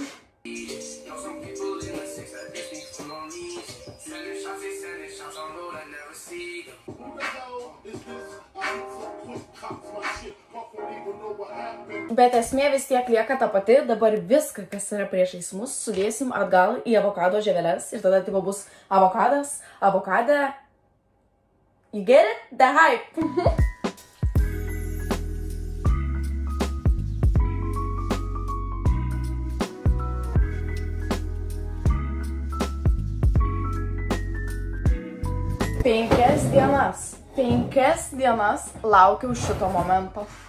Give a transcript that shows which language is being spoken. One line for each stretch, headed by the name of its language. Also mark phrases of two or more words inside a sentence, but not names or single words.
Lithuanian: Bet esmė vis tiek lieka ta pati, dabar viską, kas yra priešais mus, sudėsim atgal į avokado žieveles ir tada tipo bus avokadas, avokada.
English: You get it? The hype!
Lithuanian: Penkias dienas laukiau šito momento.